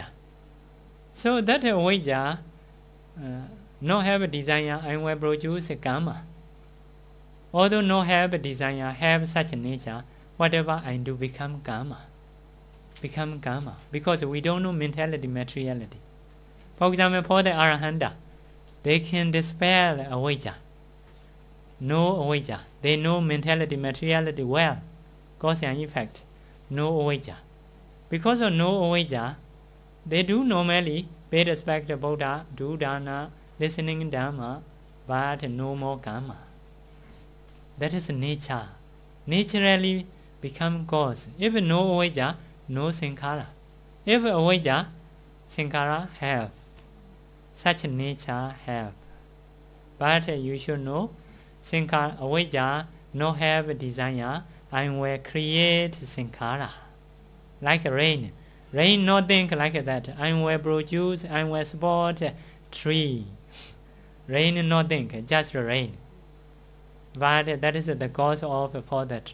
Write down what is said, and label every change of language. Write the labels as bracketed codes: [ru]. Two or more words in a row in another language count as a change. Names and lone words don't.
[en] So that avijja no have a desire and will produce a karma. Although no have a desire, have such a nature, whatever I do become karma. Become karma. Because we don't know mentality, materiality. For example, for the arahanta, they can dispel avijja. No avijja. They know mentality, materiality well. Cause and effect. No avijja. Because of no avijja, they do normally pay respect to Buddha, do dana, listening Dhamma, but no more karma. That is nature. Naturally become cause. If no avijja, no sankhara. If avijja, sankhara have. Such nature have. But you should know, sankhara, avijja no have desire, I will create sankhara. Like rain. Rain not think like that. I will produce, I will support tree. Rain not think, just rain. But that is the cause of for that.